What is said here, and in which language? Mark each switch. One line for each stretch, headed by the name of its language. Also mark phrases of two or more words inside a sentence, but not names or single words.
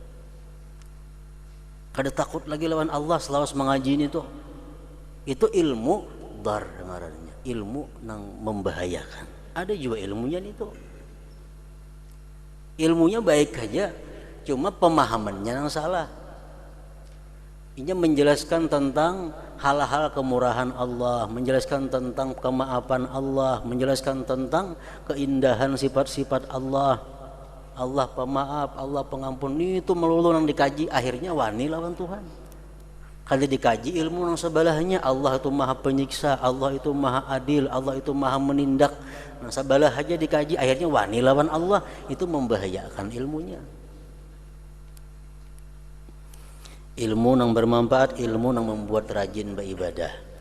Banjar: Kada takut lagi lawan Allah selawas mengaji ini tuh. Itu ilmu dar ngarannya, ilmu nang membahayakan. Ada juga ilmunya nih tuh.
Indonesian: Ilmunya baik aja, cuma pemahamannya yang salah. Ini menjelaskan tentang hal-hal kemurahan Allah, menjelaskan tentang kemaafan Allah, menjelaskan tentang keindahan sifat-sifat Allah.
Banjar: Allah pemaaf, Allah pengampun, itu melulu nang dikaji, akhirnya wani lawan Tuhan.
Indonesian: Kalau dikaji ilmu nang sebelahnya, Allah itu maha penyiksa, Allah itu maha adil, Allah itu maha menindak.
Banjar: Nah sebelah aja dikaji, akhirnya wani lawan Allah, itu membahayakan ilmunya.
Indonesian: Ilmu nang bermanfaat, ilmu nang membuat rajin beribadah.